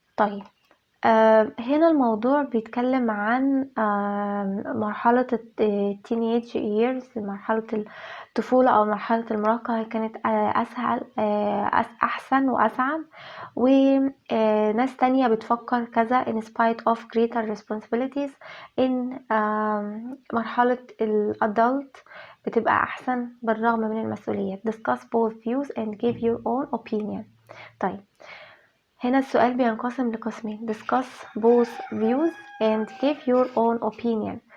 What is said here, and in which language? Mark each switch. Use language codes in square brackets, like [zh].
[ar] طيب، هنا الموضوع بيتكلم عن مرحلة التينيج years، مرحلة الطفولة أو مرحلة المراهقة. كانت أسهل، أحسن وأسعد، وناس تانية بتفكر كذا. [en] in spite of greater responsibilities in [ar] مرحلة الادلت بتبقى أحسن بالرغم من المسؤوليات. [en] discuss both views and give your own opinion. [ar] طيب، هنا السؤال بينقسم لقسمين. [en] discuss both views and give your own opinion.